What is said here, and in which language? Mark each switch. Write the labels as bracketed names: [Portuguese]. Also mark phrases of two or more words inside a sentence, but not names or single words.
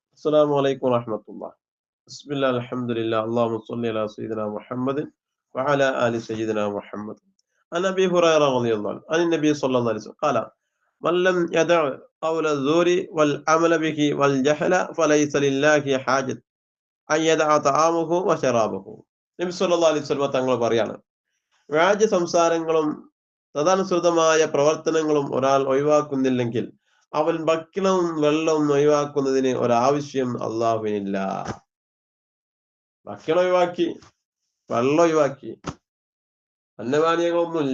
[Arabic] السلام عليكم ورحمة الله. بسم الله الحمد لله اللهم صل على سيدنا محمد وعلى آل سيدنا محمد. عن أبي هريرة رضي الله عنه عن النبي صلى الله عليه وسلم قال: من لم يدع قول الزور والعمل به والجهل فليس لله حاجة أن يدع طعامه وشرابه. [Malayalam] നബി [Arabic] صلى الله عليه وسلم [Malayalam] തങ്ങൾ പറയാണ്, വ്യാജ സംസാരങ്ങളും തദനുസൃതമായ പ്രവർത്തനങ്ങളും ഒരാൾ ഒഴിവാക്കുന്നില്ലെങ്കിൽ അവൻ ഭക്ഷണവും വെള്ളവും ഒഴിവാക്കുന്നതിന് ഒരാവശ്യം അള്ളാഹുവിനില്ല. ഭക്ഷണം ഒഴിവാക്കി, വെള്ളം ഒഴിവാക്കി, അന്നപാനീയങ്ങളൊന്നുമില്ല.